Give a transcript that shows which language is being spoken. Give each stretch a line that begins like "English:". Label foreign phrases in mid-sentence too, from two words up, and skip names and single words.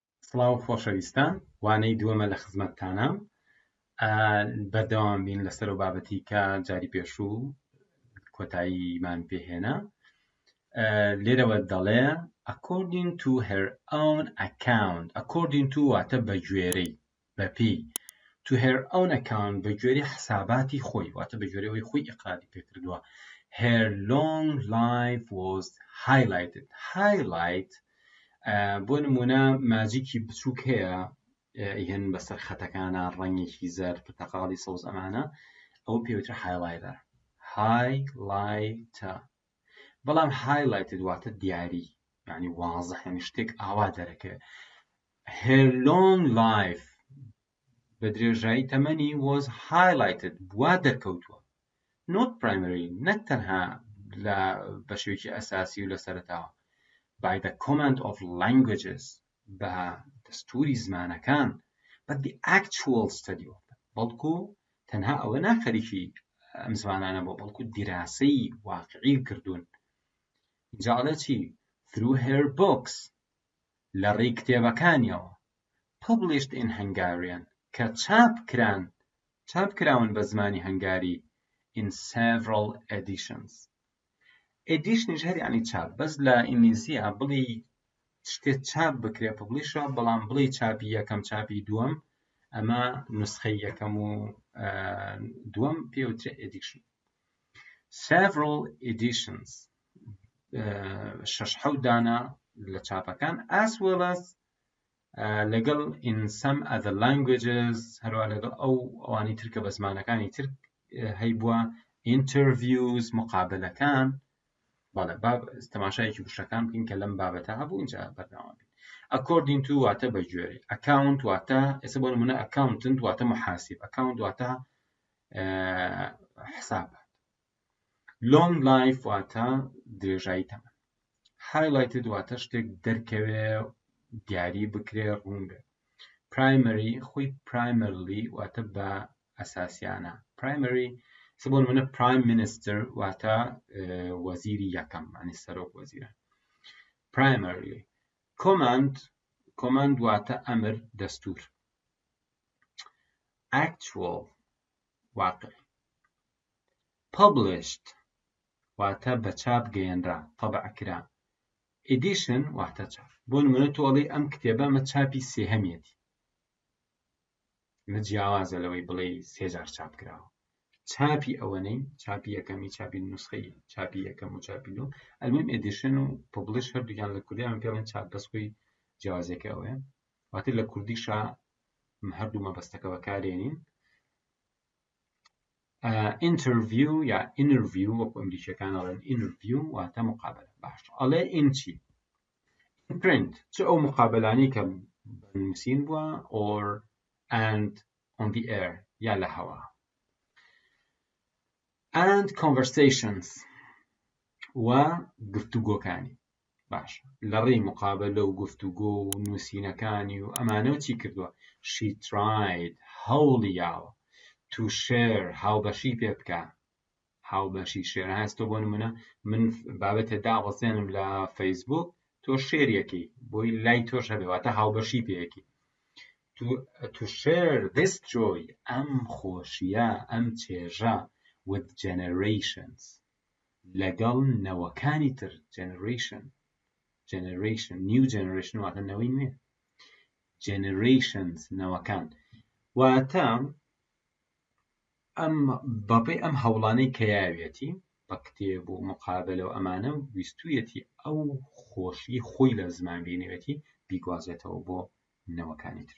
Central Kurdish: سڵاو خۆشەویستان، وانەی دووەمە لە خزمەتتانە. بەردەوام بین لەسەر و بابەتی کە جاری پێشوو کۆتاییمان پێهێنا. لێرەوە دەڵێ
English: according to her own account. according to
Central Kurdish: واتە بە گوێرەی، بە پێی.
English: to her own account
Central Kurdish: بە گوێرەی حساباتی خۆی، واتە بە گوێرەوەی خۆی ئیقراری پێکردووە.
English: her long life was highlighted.
Central Kurdish: highlight بۆ نمونە ماجیکی بچووک هەیە هێن بەسەر خەتەکانە ڕەنگێکی زەر پرتەقاڵی سەوز ئەمانە، ئەو پێوترە highlighter. highlighter. بەڵام highlighted واتە دیاری، یعنی واضح، یعنی شتێک ئاوا دەرەکەوێت.
English: her long life
Central Kurdish: بە درێژایی تەمەنی
English: was highlighted
Central Kurdish: وا دەرکەوتووە.
English: not primary،
Central Kurdish: نەک تەنها بە شێوەیەکی ئەساسی و لە سەرەتاوە،
English: by the command of languages
Central Kurdish: بە دەستوری زمانەکان،
English: but the actual study of them.
Central Kurdish: بەڵکو تەنها ئەوە ناخەریکی ئەم زمانانە بۆ، بەڵکو دیراسەی واقعی کردوون. جاڵە چی؟
English: through her books
Central Kurdish: لە ڕێی کتێبەکانیەوە،
English: published in Hungarian
Central Kurdish: کە چاپ کراون بە زمانی هەنگاری
English: in several editions.
Central Kurdish: edition هەر یعنی چاپ، بەس لە ئینگلیزیە بڵی شتێک چاپ بکرێ publishە، بەڵام بڵی چاپی یەکەم چاپی دووەم، ئەمە نسخەی یەکەم و دووەم پێوترێ edition.
English: several editions
Central Kurdish: 6-7 دانە لە چاپەکان،
English: as well as لەگەڵ in some other languages،
Central Kurdish: هەروە لەگەڵ ئەوانی ترکە بە زمانەکانی تر هەیبووە، interviews مقابلەکان. بەڵێ تەماشایەکی گوشەکان بکەین کە لەم بابەتە هەبوو اینجا بەردەوام بین.
English: according to
Central Kurdish: واتە بە گوێرەی، account واتە ئێستا بۆ نمونە accountant واتە محاسب، account واتە حسابات،
English: long life
Central Kurdish: واتە درێژایی تەمەن، highlighted واتە شتێک دەرکەوێ دیاری بکرێ ڕوون بێ. primary خۆی primarily واتە بە ئەساسیانە، primary سبون منە
English: prime minister
Central Kurdish: واتە وەزیری یەکەم، یعنی سەرۆک وەزیرە.
English: primarily command
Central Kurdish: واتە ئەمر، دەستور. actual واقع. published واتە بە چاپ گەیەنرا، طبع کرا. edition واتە چاپ. بۆ نمونە تۆڵی ئەم کتێبە ئەمە چاپی سێهەمیەتی، مە جیاوازە لەوەی بڵێ 3000 چاپ کراوە. چاپی ئەوەنەی، چاپی یەکەمی، چاپی نسخەی چاپی یەکەم و چاپی دووەم. ئەلمهم edition و publish هەردووکیان لە کوردیان پێڵێن چاپ، بەس خۆی جیاوازەکە ئەوەیە. واتە لە کوردیشا هەردوو مەبەستەکە بەکارێنین. interview یا interview وەکو ئەمریکیەکان ئەڵێن interview واتە مقابلە. باش ئەڵێ in چی؟
English: in print
Central Kurdish: چ ئەو مقابلانی کە بنووسین بووە،
English: or and on the air
Central Kurdish: یا لە هەوا.
English: and conversations
Central Kurdish: و گفتوگۆکانی. باش لە ڕێی مقابلە و گفتوگۆ و نووسینەکانی و ئەمانەوە چی کردووە؟
English: she tried
Central Kurdish: هەوڵی یاوە
English: to share
Central Kurdish: هاوبەشی پێ بکە. هاوبەشی شێر هەستۆ بۆ نمونە من بابەتە داوەزێنم لە فەیسبوک، تۆ شێریەکەی بۆی لای تۆش هەبێ، واتە هاوبەشی پێیەکی.
English: to share this joy
Central Kurdish: ئەم خۆشیە، ئەم چێژە
English: with generations لەگەڵ نەوەکانی تر. generation new generation
Central Kurdish: واتە نەوەی نوێ، generations نەوەکان. واتە ئەم بەپێی ئەم هەوڵانەی کە یاوێتی بە کتێب و مقابلە و ئەمانە ویستویەتی ئەو خۆشی خۆی لە زمان بینێتی بیگوازێتەوە بۆ نەوەکانی تر.